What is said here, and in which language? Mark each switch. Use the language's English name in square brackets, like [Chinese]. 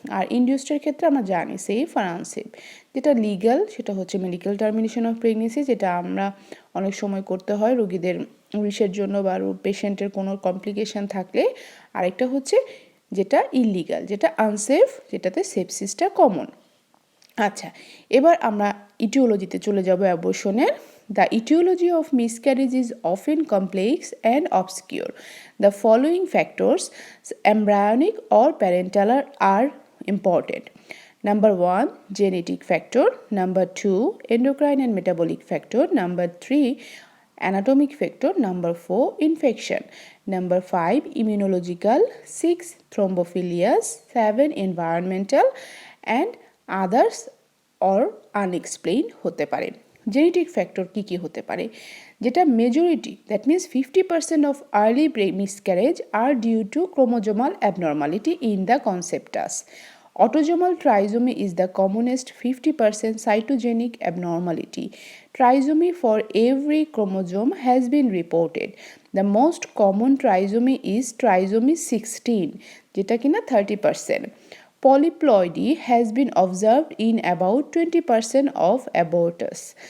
[Bangla] আর ইনডিউসডের ক্ষেত্রে আমরা জানি সেফ আর আনসেফ। যেটা লিগ্যাল সেটা হচ্ছে [English] medical termination of pregnancy, [Bangla] যেটা আমরা অনেক সময় করতে হয় রোগীদের উইশের জন্য বা পেশেন্টের কোনো কমপ্লিকেশন থাকলে। আরেকটা হচ্ছে যেটা ইললিগাল যেটা আনসেফ যেটাতে সেপসিসটা কমন। আচ্ছা, এবার আমরা ইটিওলজিতে চলে যাব অ্যাবর্শনের। [English] The etiology of miscarriage is often complex and obscure. The following factors, embryonic or parental, are important. Number 1, genetic factor. Number 2, endocrine and metabolic factor. Number 3, anatomic factor. Number 4, infection. Number 5, immunological. 6, thrombophilias. 7, environmental, and others or unexplained [Bangla] হতে পারে। Genetic factor কী কী হতে পারে? যেটা majority, [English] That means 50% of early miscarriage are due to chromosomal abnormality in the conceptus. Autosomal trisomy is the commonest 50% cytogenic abnormality. Trisomy for every chromosome has been reported. The most common trisomy is trisomy 16, [Bangla] যেটা কিনা [English] 30%. Polyploidy has been observed in about 20% of abortus.